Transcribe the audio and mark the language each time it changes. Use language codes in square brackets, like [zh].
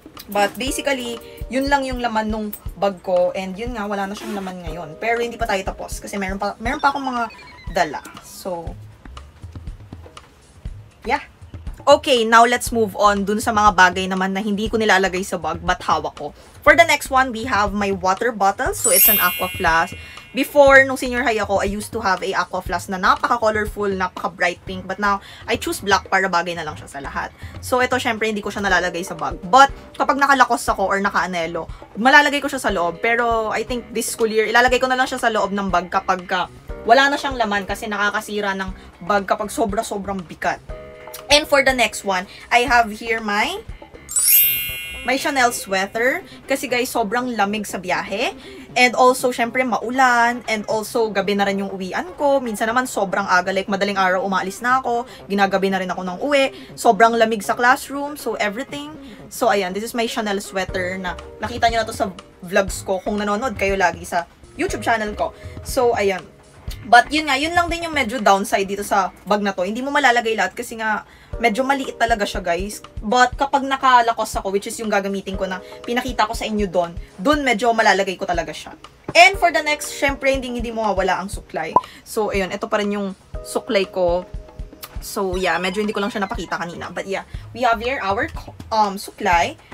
[tl] But basically, yun lang yung laman nung bag ko. And yun nga, wala na siyang laman ngayon. Pero hindi pa tayo tapos kasi meron pa akong mga dala. So, yeah. [en] Okay, now let's move on [tl] dun sa mga bagay naman na hindi ko nilalagay sa bag but hawak ko. [en] For the next one, we have my water bottle. So, it's an aqua flask. Before, [tl] nung senior high ako, [en] I used to have a aqua flask na napaka-colorful, napaka-bright pink. But now, I choose black [tl] para bagay na lang siya sa lahat. So, ito, syempre, hindi ko siya nalalagay sa bag. But, kapag nakalakos ako or naka-anelo, malalagay ko siya sa loob. Pero, [en] I think this school year, [tl] ilalagay ko na lang siya sa loob ng bag kapag wala na siyang laman kasi nakakasira ng bag kapag sobra-sobrang bigat. [en] And for the next one, I have here my Chanel sweater. [tl] Kasi guys, sobrang lamig sa biyahe. And also, syempre, maulan. And also, gabi na rin yung uwian ko. Minsan naman, sobrang aga. Like, madaling araw, umaalis na ako. Ginagabi na rin ako ng uwi. Sobrang lamig sa classroom. So, everything. So, ayan. [en] This is my Chanel sweater [tl] na nakita nyo na to sa vlogs ko kung nanonood kayo lagi sa YouTube channel ko. So, ayan. But yun nga, yun lang din yung medyo downside dito sa bag na to. Hindi mo malalagay lahat kasi nga medyo maliit talaga siya, guys. But kapag nakalakos ako, which is yung gagamitin ko na pinakita ko sa inyo doon medyo malalagay ko talaga siya. And for the next, syempre hindi mawawala ang suklay. So ayun, ito pa rin yung suklay ko. So yeah, medyo hindi ko lang siya napakita kanina. [en] But yeah, we have here our suklay.